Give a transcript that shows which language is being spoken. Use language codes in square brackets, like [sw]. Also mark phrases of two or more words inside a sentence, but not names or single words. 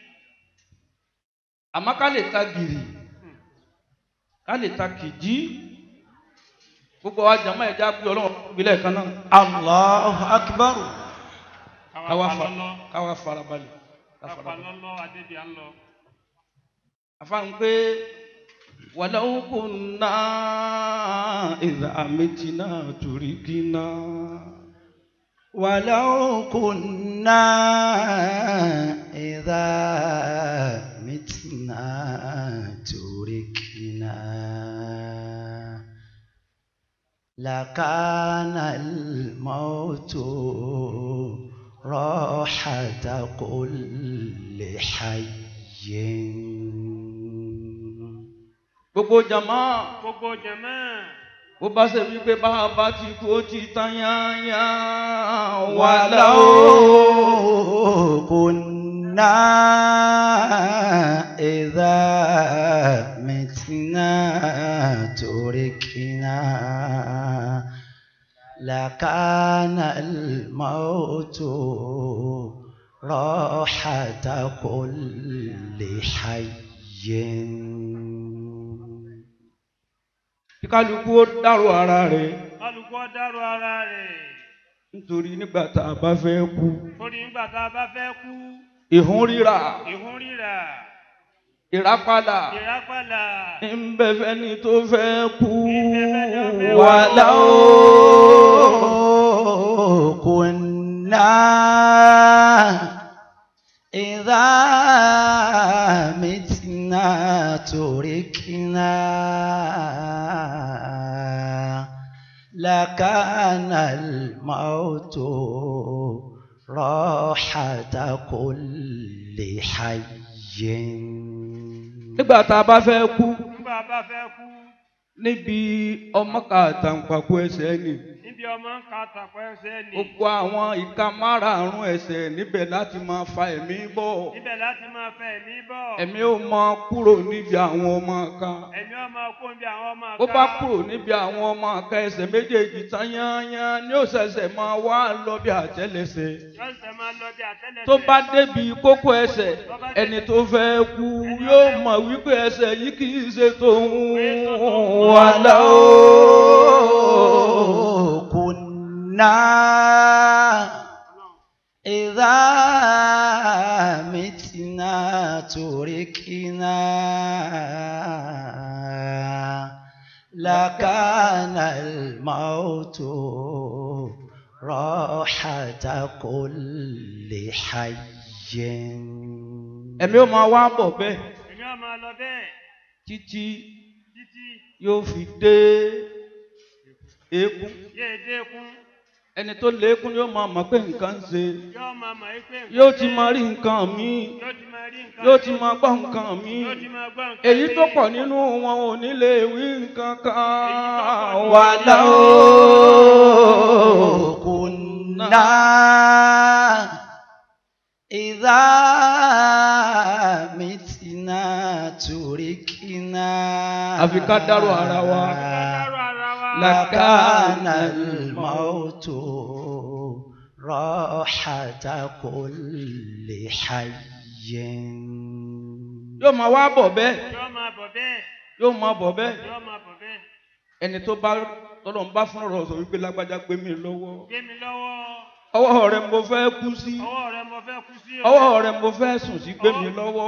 [yo] àmọ́ ká lè ta gìrì ká lè ta kìjí gbogbo wa jàmọ́ ẹ̀já pé Ọlọ́run ìbílẹ̀ kan náà. [ar] الله أكبر. [yo] káwa farabalẹ̀. Apalọ́lọ́ Adédè à ń lọ. [ar] àfáàn pé ولو كنا إذا متنا تركنا. ولو كنا إذا متنا تركنا. لكان الموت راحة كل حي. [yo] gbogbo jama bó bá ṣe wípé bá a bá ti kú ó ti tán yáyá. [ar] ولو كنا إذا متنا تركنا. لكان الموت راحة كل حي. [yo] kálukú ó dárò ara rẹ̀. kálukú ó dárò ara rẹ̀. nítorí nígbà tá a bá fẹ́ kú. torí nígbà tá a bá fẹ́ kú. ìhun rírà. ìrápálà. ń bẹ fẹ́ni tó fẹ́ kú. [ar] ولو كنا إذا متنا تركنا. لكان الموت راحة كل حي. [yo] nígbà tá a bá fẹ́ kú. níbi ọmọ ká àtàǹpàkò ẹsẹ̀ ni. gbogbo àwọn ìka márààrún ẹsẹ̀ níbẹ̀ láti máa fa ẹ̀mí bọ̀. ẹ̀mí ó máa kúrò níbi àwọn ọmọ ká. ó bá kúrò níbi àwọn ọmọ ká ẹsẹ̀ méjèèjì tán yányán ni ó ṣẹ̀ṣẹ̀ máa wá lọ bí àtẹ́lẹsẹ̀. tó bá débi kókó ẹsẹ̀ ẹni tó fẹ́ kú yóò mọ̀ wípé ẹsẹ̀ yìí kì í ṣe tòun. [ar] ولو كنا إذا متنا تركنا. لكان الموت راحة كل حي. [yo] ẹ̀mí ó máa wá bọ̀ bẹ́ẹ̀ títí yóò fi dé eégún. ẹni tó lékún yóò máa mọ̀ pé nǹkan ń ṣe. yóò ti máa rí nǹkan míì. yóò ti máa gbọ́ nǹkan míì. èyí tó pọ̀ nínú wọn ò ní lè wí nǹkan kan. [ar] ولو كنا إذا متنا تركنا. [yo] àfi ká dárò ara wa. [ar] لكان الموت راحة كل حي. [yo] yóò máa wá bọ̀ bẹ́ẹ̀. yóò máa bọ̀ bẹ́ẹ̀. yóò máa bọ̀ bẹ́ẹ̀. yóò máa bọ̀ bẹ́ẹ̀. ẹni tó bá tọ́lọ̀ ń bá fún ọ̀rọ̀ sọ wípé lágbájá gbé mi lọ́wọ́. gbé mi lọ́wọ́. ọwọ́ rẹ mo fẹ́ kú sí. ọwọ́ rẹ mo fẹ́ kú sí. ọwọ́ rẹ mo fẹ́ sùn sí gbé mi lọ́wọ́.